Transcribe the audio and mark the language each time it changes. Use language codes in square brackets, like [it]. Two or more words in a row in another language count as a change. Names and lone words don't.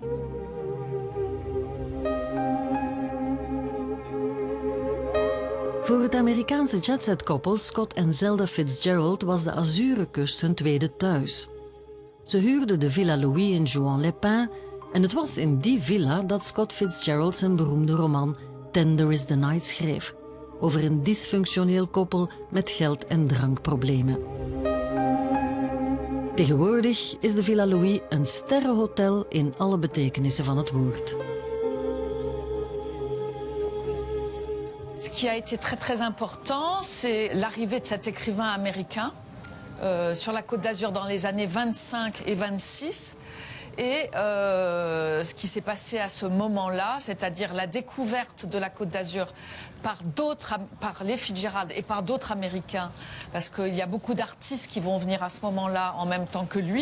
[nl] Voor het Amerikaanse jetset-koppel Scott en Zelda Fitzgerald was de Azure Kust hun tweede thuis. Ze huurden de Villa Louis in Juan-les-Pins en het was in die villa dat Scott Fitzgerald zijn beroemde roman Tender is the Night schreef, over een dysfunctioneel koppel met geld- en drankproblemen. Tegenwoordig is de Villa Louis een sterrenhotel in alle betekenissen van het woord. [fr] Ce qui a été très très important, c'est l'arrivée de cet écrivain américain sur la Côte d'Azur dans les années 25 et 26. Et ce qui s'est passé à ce moment-là, c'est-à-dire la découverte de la Côte d'Azur par les Fitzgerald et par d'autres Américains, parce qu'il y a beaucoup d'artistes qui vont venir à ce moment-là en même temps que lui.